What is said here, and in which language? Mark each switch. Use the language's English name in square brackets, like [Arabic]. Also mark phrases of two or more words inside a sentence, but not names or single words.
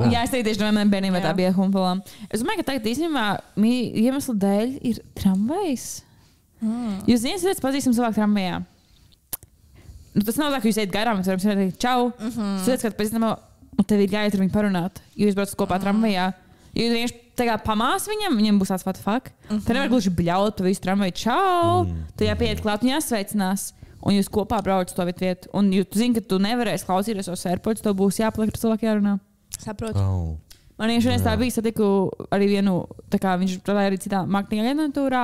[Latvian] Jā, es tieši domāju, man bērnībā tā bija ar humpalām. Es domāju, ka tagad īstenībā iemesla dēļ ir tramvajs. Jūs zināt, ka pazīstam cilvēku tramvajā. Tas nav tā, ka jūs ejat garām, jūs varat teikt čau. Jūs zināt, ka pazīstam, un tev ir jāiet ar viņu parunāt. Jūs braucat kopā tramvajā. Jūs vienkārši pamās viņam būs tāds [English] what the fuck. [Latvian] Te nevar gluži bļaut pa visu tramvaju čau. Tu jāpieiet klāt un jāsveicinās. Un jūs kopā braucat to vietu. Un jūs zināt, ka tu nevarēsi klausīties tos AirPods, tev būs jāpaliek ar cilvēku jārunā. Saprotu. Man šodien tā bija, satiku arī vienu, tā kā viņš strādāja arī citā marketinga aģentūrā.